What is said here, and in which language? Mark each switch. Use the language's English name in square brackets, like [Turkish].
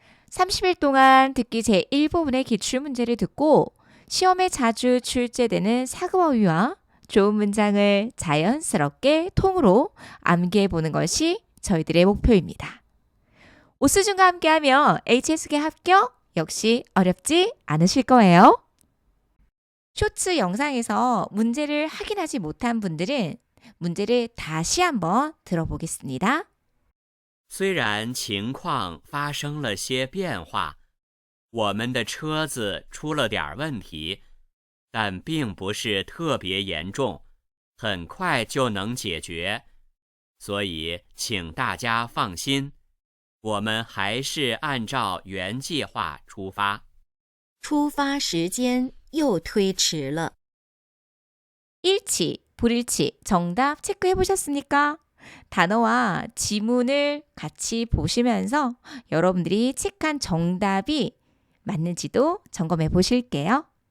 [Korean] 30일 동안 듣기 제1부분의 기출문제를 듣고 시험에 자주 출제되는 사급어휘와 좋은 문장을 자연스럽게 통으로 암기해 보는 것이 저희들의 목표입니다. 오스준과 함께하며 HSK 합격 역시 어렵지 않으실 거예요. 쇼츠 영상에서 문제를 확인하지 못한 분들은 문제를 다시 한번 들어보겠습니다. [Chinese] 虽然情况发生了些变化，我们的车子出了点问题，但并不是特别严重，很快就能解决，所以请大家放心，我们还是按照原计划出发。出发时间又推迟了。 [Korean] 일치, 불일치, 정답 체크해 보셨습니까? 단어와 지문을 같이 보시면서 여러분들이 체크한 정답이 맞는지도 점검해 보실게요.